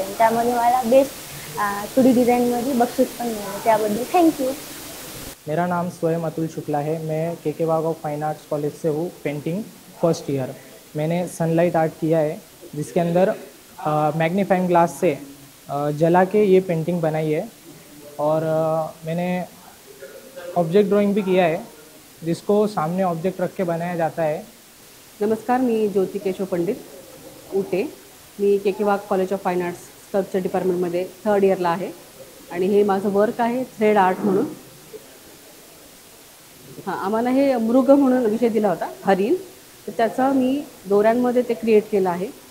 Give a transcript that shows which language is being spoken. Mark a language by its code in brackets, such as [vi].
[mr] आणि त्यामध्ये मला बेस्ट 2D डिज़ाइनमध्ये बक्षीस पण मिळाले. त्याबद्दल थैंक यू. [hi] मेरा नाम स्वयं अतुल शुक्ला है. मैं केकेवाग ऑफ फाइन आर्ट्स कॉलेज से हूँ, पेंटिंग फर्स्ट ईयर. मैंने सनलाइट आर्ट किया है जिसके अंदर मैग्नीफाइंग ग्लास से जला के ये पेंटिंग बनाई है. और मैंने ऑब्जेक्ट ड्राइंग भी किया है जिसको सामने ऑब्जेक्ट रख के बनाया जाता है. [mr] नमस्कार, मी ज्योती केशव पंडित उटे. मी केकेवाग college of fine arts sculpture डिपार्टमेंटमध्ये 3rd इयरला आहे आणि हे माझं वर्क आहे थ्रेड आर्ट म्हणून. हां, आम्हाला हे मृग म्हणून विषय दिला होता, हरिण. तर त्याचं मी दोऱ्यांमध्ये ते क्रिएट केलं आहे.